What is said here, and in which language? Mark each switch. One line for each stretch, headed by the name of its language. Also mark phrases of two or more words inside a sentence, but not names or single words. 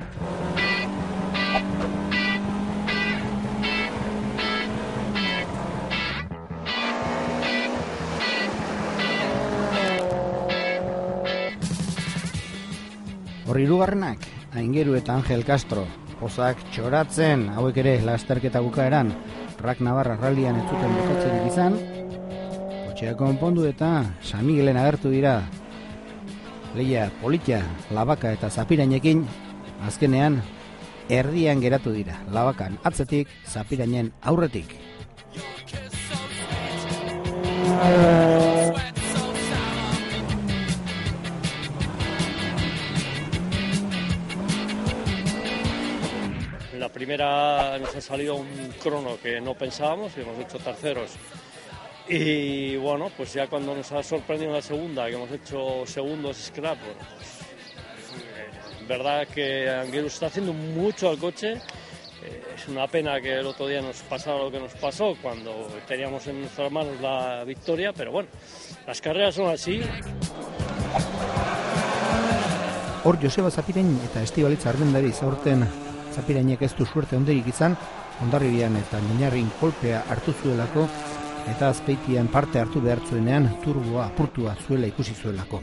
Basque: Horri hirugarrenak, Aingeru eta Angel Castro, pozak txoratzen, hauek ere lasterketa bukaeran, Rak Navarra rallian ez zuten bukatzerik izan, kotxea konpondu eta San Miguelen agertu dira. Lehia politia, Labaka eta Zapirainekin, azkenean erdian geratu dira. Labakan atzetik, Zapirainen aurretik.
Spanish: La primera nos ha salido un crono que no pensábamos y hemos hecho terceros. Y bueno, pues ya cuando nos ha sorprendido en la segunda, que hemos hecho segundos scrap, pues, verdad que Aingeru está haciendo mucho al coche. Es una pena que el otro día nos pasara lo que nos pasó cuando teníamos en nuestras manos la victoria, pero bueno, las carreras son así.
Basque: Hor Joseba Zapirain eta Estibalitza Armendari zaurten Zapirainek ez du suerte onderik izan, Hondarribian eta Miñarrin kolpea hartu zuelako, eta Azpeitian parte hartu behar zuenean turboa apurtua zuela ikusi zuelako.